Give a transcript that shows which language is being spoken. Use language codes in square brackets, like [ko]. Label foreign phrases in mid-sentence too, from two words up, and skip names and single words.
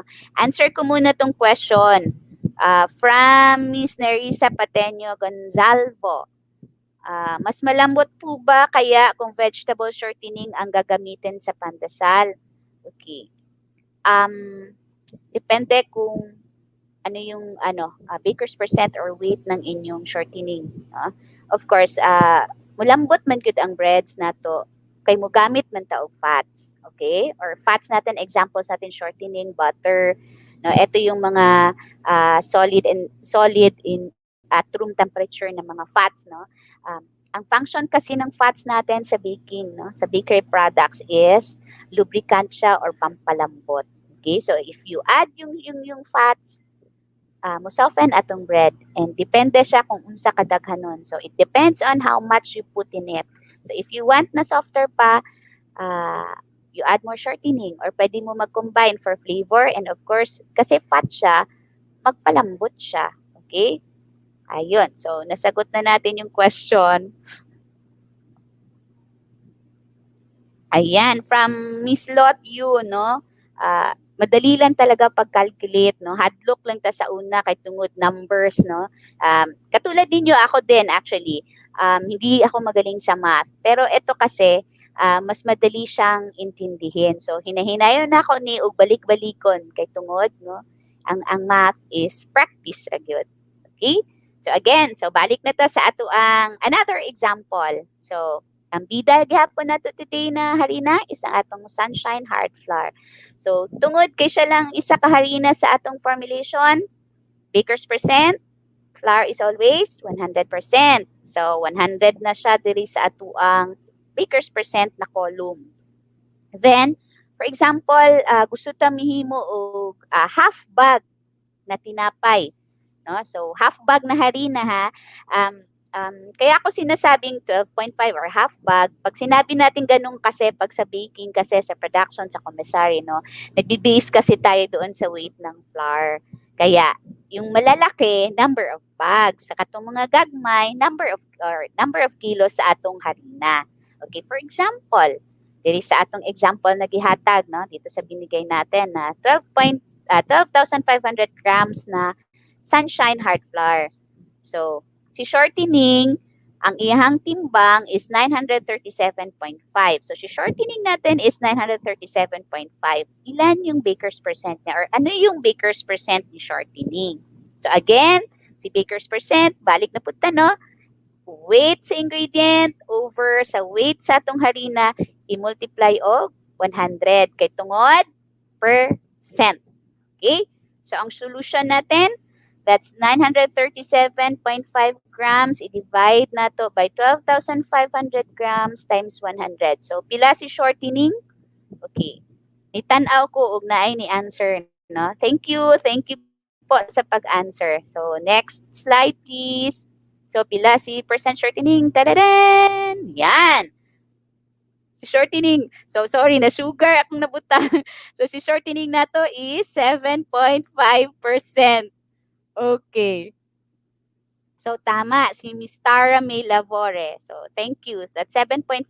[tl] Answer ko muna tong [en] question from [tl] Miss Nerissa Pateño Gonzalvo. Mas malambot po ba kaya kung [en] vegetable shortening [tl] ang gagamitin sa pandesal? [en] Okay. [tl] Depende kung ano yung [en] baker's percent or weight [tl] ng inyong shortening. [en] Of course, [ceb] mulambot man gud ang breads nato kay mo gamit man ta og fats, [en] okay? [tl] Or fats natin, examples natin shortening, butter, no? Ito yung mga [en] solid in at room temperature [tl] na mga fats, no? Ang function kasi ng fats natin sa baking, no? Sa [en] bakery products is lubricant [tl] siya or pampalambot. [en] Okay? So if you add [ceb] yung fats, mo soften atong bread, and depende siya kung unsa kadaghanon. [en] So it depends on how much you put in it. So if you want na softer pa, you add more shortening, or [ceb] pwede mo mag-combine [en] for flavor, and of course [ceb] kasi fat siya, magpalambot siya. [en] Okay? [tl] Ayun. So nasagot na natin yung question. Ayan, [en] from Miss Lot Yu, no? [tl] Madali lang talaga pag-calculate, no? [ceb] Hadlock lang ta sa una kay tungod numbers, no? [tl] Katulad ninyo, ako din actually. Hindi ako magaling sa math. Pero ito kasi, mas madali siyang intindihin. [ceb] So hinahinayon na ako ni og balik-balikon kay tungod no ang math is practice ra gyud. [en] Okay? [ceb] So again, so balik na ta sa ato ang [en] another example. [ceb] So ang bida gihapon nato today na harina is ang atong sunshine hard flour. So tungod kay siya lang isa ka harina sa atong formulation, [en] baker's percent, flour is always 100%. [ceb] So 100 na siya diri sa ato ang [en] baker's percent [ceb] na column. [en] Then, for example, [ceb] gusto ta mihimo og half bag na tinapay. No? So, half bag na harina ha. [tl] Kaya ako sinasabing 12.5 or half bag. Pag sinabi natin ganun kasi, pag sa baking kasi, sa production, sa commissary, no? Nagbe-base kasi tayo doon sa weight ng flour. Kaya, yung malalaki, [en] number of bags. [ceb] Sa katong mga gagmay, [en] number of kilos [ceb] sa atong harina. [en] Okay, for example, [ceb] diri sa atong example na gihatag, no? [tl] Dito sa binigay natin na 12,500 grams na sunshine hard flour. [ceb] So, si shortening, ang iyang timbang is 937.5. [tl] So, si shortening natin is 937.5. Ilan yung [en] baker's percent [tl] niya? Or ano yung [en] baker's percent [tl] ni shortening? So, again, si [en] baker's percent, [tl] balik na punta, no? [ceb] Weight sa ingredient over sa weight sa atong harina, i-multiply og 100 kay tungod percent. Okay? [tl] So, ang solution natin, [en] that's 937.5 grams. [tl] I-divide na to [en] by 12,500 grams times 100. So, [ceb] pila si shortening? Okay. Nitanaw ko og naay ni answer. [en] No? Thank you. Thank you [tl] po sa pag-answer. [en] So, next slide please. So, [ceb] pila si percent shortening? Tadadan! Yan! Si shortening. [en] So, sorry, [ceb] na sugar akong nabutang. So, si shortening na to is 7.5%. [en] Okay. So, tama. [ceb] Si Miss Tara May Lavore. [en] So, thank you. That's 7.5%.